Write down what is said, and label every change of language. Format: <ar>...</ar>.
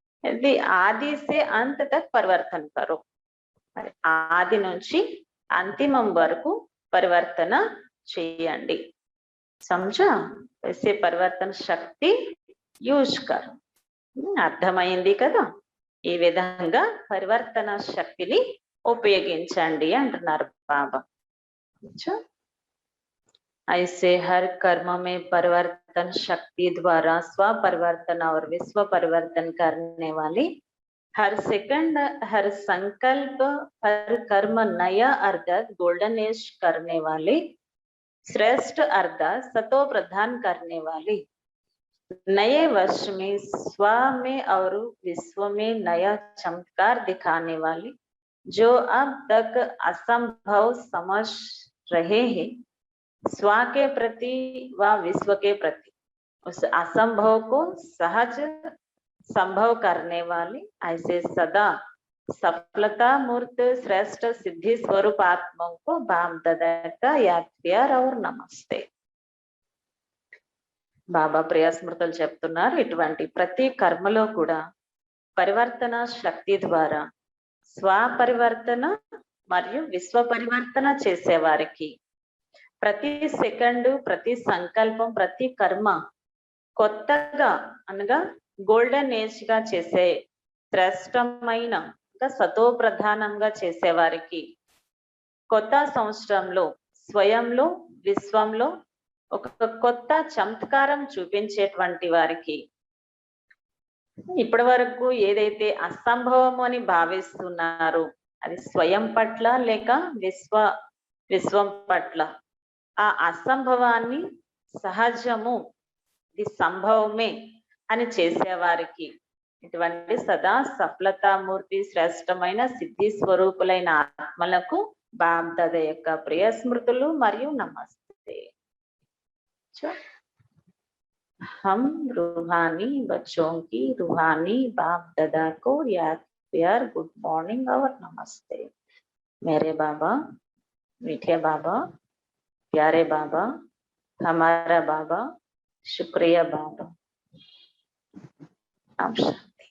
<te>ఇది</te> <hi>ఆది సే అంత తక్ పరివర్తన కరో,</hi> <te>మరి ఆది నుంచి అంతిమం వరకు పరివర్తన చేయండి.</te> <hi>సమझा? ऐसे పరివర్తన శక్తి యూజ్ కరో.</hi> <te>అర్థమైంది కదా? ఈ విధంగా పరివర్తన శక్తిని ఉపయోగించండి అంటున్నారు బాబా.</te> <hi>ऐसे हर कर्म में परिवर्तन शक्ति द्वारा स्व परिवर्तन और विश्व परिवर्तन करने वाली हर सेकंड, हर संकल्प, हर कर्म नया अर्थात गोल्डन एज करने वाले, श्रेष्ठ अर्थात सतो प्रधान करने वाले, नए वर्ष में स्व में और विश्व में नया चमत्कार दिखाने वाले, जो अब तक असंभव समझ रहे हैं, स्व के प्रति व विश्व के प्रति उस असंभव को सहज संभव करने वाले, ऐसे सदा सफलता मूर्त श्रेष्ठ सिद्धि स्वरूप आत्माओं को बाम दादा का याद प्यार और नमస్తే.</hi> <te>బాబా ప్రియాస్మృతులు చెప్తున్నారు, ఇటువంటి ప్రతి కర్మలో కూడా పరివర్తన శక్తి ద్వారా స్వపరివర్తన మరియు విశ్వ పరివర్తన చేసేవారికి ప్రతి సెకండు, ప్రతి సంకల్పం, ప్రతి కర్మ కొత్తగా అనగా గోల్డెన్ ఏజ్ గా చేసే శ్రేష్టమైన సతో ప్రధానంగా చేసేవారికి కొత్త సంవత్సరంలో స్వయంలో విశ్వంలో ఒక కొత్త చమత్కారం చూపించేటువంటి వారికి ఇప్పటి వరకు ఏదైతే అసంభవము అని భావిస్తున్నారో అది స్వయం పట్ల లేక విశ్వం పట్ల ఆ అసంభవాన్ని సహజము, ఇది సంభవమే అని చేసేవారికి ఇటువంటి సదా సఫలతామూర్తి శ్రేష్టమైన సిద్ధి స్వరూపులైన ఆత్మలకు బాప్ దాదా యొక్క ప్రియ స్మృతులు మరియు నమస్తే.</te> <hi>हम रूहानी बच्चों की रूहानी बाप दादा को याद प्यार गुड मॉर्निंग और नमस्ते. मेरे बाबा, मीठे बाबा, प्यारे बाबा, हमारा बाबा, शुक्रिया बाबा. नमस्कार.</hi>